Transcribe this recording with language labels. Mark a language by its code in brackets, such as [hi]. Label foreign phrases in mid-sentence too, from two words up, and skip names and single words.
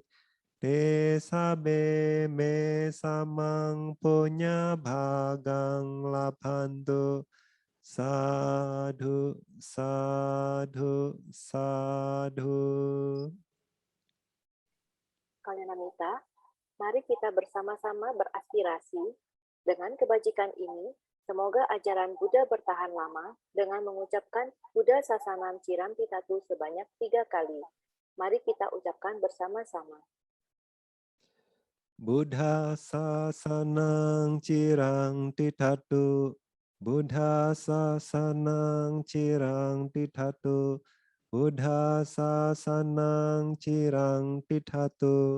[pi] Te sabe me samang punya bhagang labhantu. Sadhu, sadhu, sadhu. [id] Kalyanamita, mari kita bersama-sama beraspirasi dengan kebajikan ini. Semoga ajaran Buddha bertahan lama dengan mengucapkan [pi] Buddha Sasanam Ciram Pitatu [id] sebanyak 3 kali. Mari kita ucapkan bersama-sama. [pi] Buddha sasanang cirang tithatu. Buddha sasanang cirang tithatu. Buddha sasanang cirang tithatu.